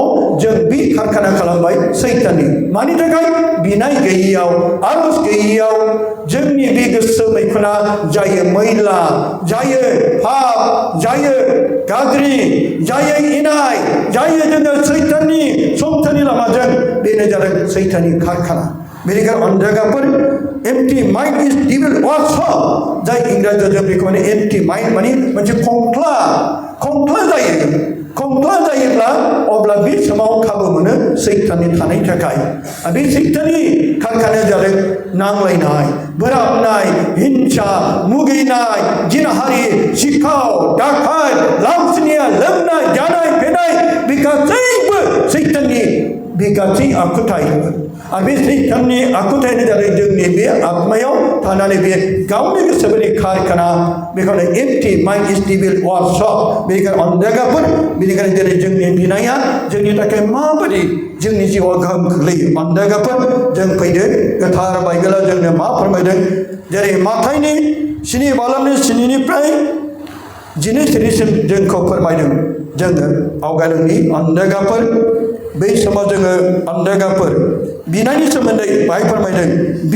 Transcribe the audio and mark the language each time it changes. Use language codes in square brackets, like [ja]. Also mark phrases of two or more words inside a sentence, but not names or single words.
[brx] जों बे कारखाना खालामबाय सैताननि मानि थाखाय बिनाय गैयैयाव आरज गैयैयाव जोंनि बे गोसो मैखुना जायो मैला जायो पाप जायो गाज्रि जायो इनाय जायो जोङो सैताननि संसारनि लामाजों बेनो जादों सैताननि कारखाना बेनिखायनो अनजागाफोर [en] empty mind is devil workshop [brx] जाय इंराजियाव जों बेखौ माने एम्पटी माइंड माने मोनसे खंख्ला जायोब्ला अब्ला बे समाव खाबु मोनो सैताननि थानायनि थाखाय बे सैताननि कारखानाया जादों नांलायनाय बोराबनाय हिंसा मुगैनाय जिनाहारि सिखाव डाकात लावसिनिया लोंनाय जानाय फेनाय बे गासैबो सैताननि बे गासै आखुथायफोर आरो बे सैताननि आखुथायानो जादों जोंनि बे आत्मायाव थानानै बे गावनि गोसो बायदि कारखाना बेखौनो [en] empty mind is devil workshop [brx] बेनिखायनो अनजागाफोर बेनिखायनो दिनै जोंनि बिनाया जोंनि थाखाय माबायदि जोंनि जिउआव गोहोम खोख्लैयो अनजागाफोर जों फैदो गोथार बाइबेला जोंनो मा फोरमायदों जेरै माथाइनि 7 बालामनि 7निफ्राय 12 जोंखौ फोरमायदों जोङो आवगायदोंनि अनजागाफोर बै समाव जोङो अनजागाफोर बिनायनि सोमोन्दै बाहाय फोरमायदों बि